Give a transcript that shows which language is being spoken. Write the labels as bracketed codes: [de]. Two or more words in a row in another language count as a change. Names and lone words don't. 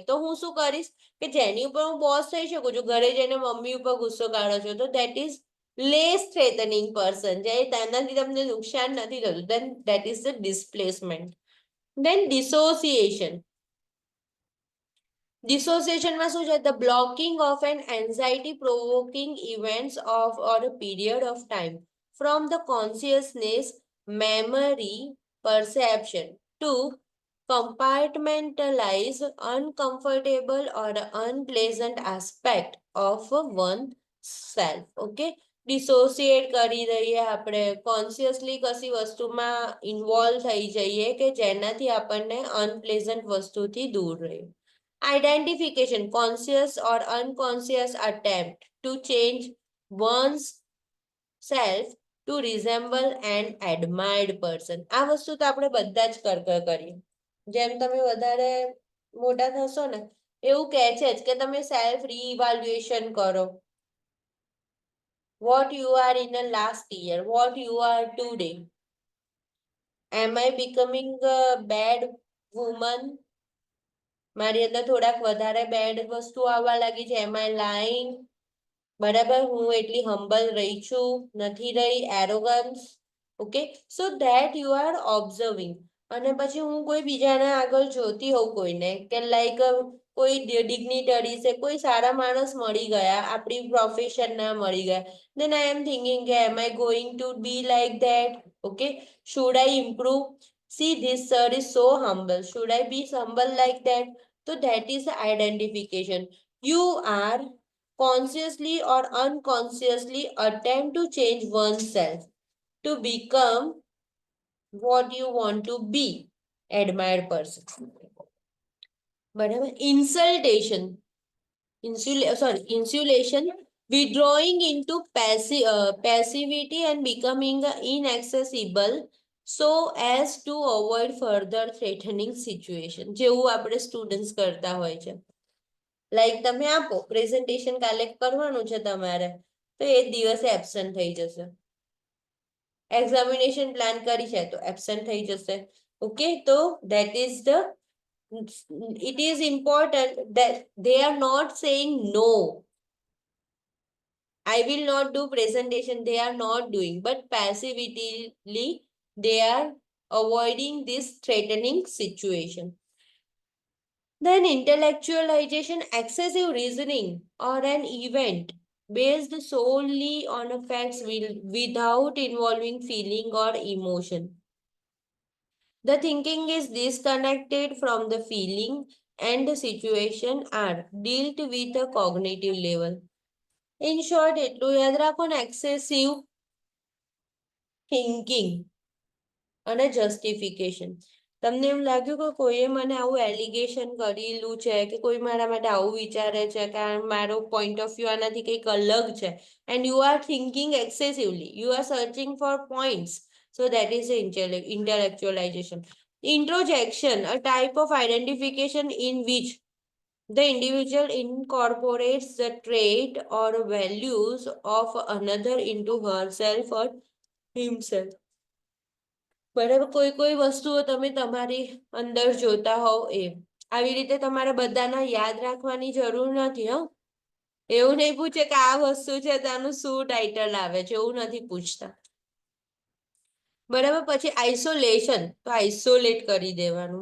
[gu] તો હું શું કરીશ કે જેની ઉપર હું બોસ થઈ શકું છું, ઘરે જઈને મમ્મી ઉપર ગુસ્સો કાઢો છો, તો [en] that is less threatening person, [gu] જે તેનાથી તમને નુકસાન નથી થતું, [en] then that is the displacement. then dissociation. [gu] ડિસોસિએશનમાં શું છે? [en] the blocking of an anxiety provoking events of or a period of time from the consciousness, memory, perception to compartmentalize uncomfortable or unpleasant aspect of oneself. [gu] Okay, ડિસોસિએટ કરી દઈએ આપણે, કોન્શિયસલી કશી વસ્તુમાં ઇન્વોલ્વ થઈ જઈએ કે જેનાથી આપણને અનપ્લેઝન્ટ વસ્તુથી દૂર રહીએ. [en] Identification, conscious or unconscious attempt to change one's self to resemble an admired person. [gu] આ વસ્તુ તો આપણે બધા જ કરીએ. જેમ તમે વધારે મોટા થશો ને એવું કહે છે જ કે તમે [en] self re-evaluation [gu] કરો. [en] What you are in the last year, what you are today. Am I becoming a bad woman? [gu] મારી અંદર થોડાક વધારે બેડ વસ્તુ આવવા લાગી છે. [en] Am I lying? [gu] બરાબર, હું એટલી હમ્બલ રહી છું, નથી રહી, એરોગન્સ. [en] okay, so that you are observing. [gu] અને પછી હું કોઈ બીજાના આગળ જોતી હોઉં કોઈને કે લાઈક કોઈ ડિગ્નિટરી છે, કોઈ સારા માણસ મળી ગયા, આપણી પ્રોફેશનના મળી ગયા, [en] then I am thinking કે am I going to be like that? Okay, should I improve? See, this sir is so humble. Should I be humble like that? So that is the identification. You are consciously or unconsciously attempt to change oneself to become what you want to be, admired person. બરાબર, insulation, withdrawing into passivity and becoming inaccessible so as to avoid further threatening situation. [gu] જેવું આપણે સ્ટુડન્ટ્સ કરતા હોય છે. લાઈક તમે આપો પ્રેઝન્ટેશન કાલે કરવાનું છે તમારે, તો એ દિવસે એબસન્ટ થઈ જશે. [en] examination plan [gu] કરી છે તો એબસન્ટ થઈ જશે. [en] ઓકે, તો that is the, it is important that they are not saying no, I will not do presentation, they are not doing, but passively they are avoiding this threatening situation. Then intellectualization, excessive reasoning or an event based solely on facts without involving feeling or emotion. The thinking is disconnected from the feeling and the situation are dealt with a cognitive level. In short, [gu] એટલું યાદ રાખો ને, [en] excessive thinking અને justification. [gu] તમને એમ લાગ્યું કે કોઈએ મને આવું એલિગેશન કરેલું છે કે કોઈ મારા માટે આવું વિચારે છે કે મારો [en] point of view [gu] આનાથી કંઈક અલગ છે, [en] and you are thinking excessively, you are searching for points, so that is the intellectualization. Introjection, a type of identification in which the individual incorporates the trait or values of another into herself or himself. [gu] બરાબર, કોઈ વસ્તુઓ તમે તમારી અંદર જોતા હોવ એ આવી રીતે તમારે બધાના યાદ રાખવાની જરૂર નથી. એવું નહીં પૂછે કે આ વસ્તુ છે તેનું શું ટાઇટલ આવે છે, એવું નથી પૂછતા. બરાબર, પછી આઇસોલેશન, તો આઇસોલેટ કરી દેવાનું.